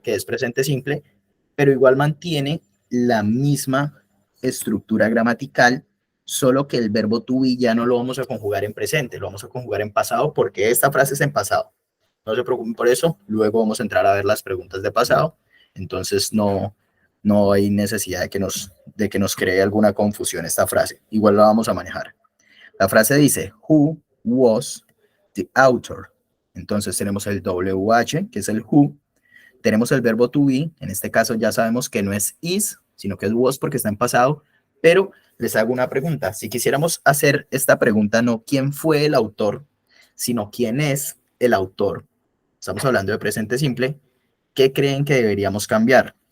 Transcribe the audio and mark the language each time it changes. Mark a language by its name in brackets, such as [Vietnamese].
[Spanish] Que es presente simple, pero igual mantiene la misma estructura gramatical, solo que el verbo to be ya no lo vamos a conjugar en presente, lo vamos a conjugar en pasado porque esta frase es en pasado. No se preocupen por eso, luego vamos a entrar a ver las preguntas de pasado, entonces no hay necesidad de que nos cree alguna confusión esta frase, igual la vamos a manejar. La frase dice, [English] who was the author? [Spanish] Entonces tenemos el WH, que es el who, tenemos el verbo to be, en este caso ya sabemos que no es is, sino que es was porque está en pasado, pero les hago una pregunta. Si quisiéramos hacer esta pregunta, no quién fue el autor, sino quién es el autor, estamos hablando de presente simple, ¿qué creen que deberíamos cambiar?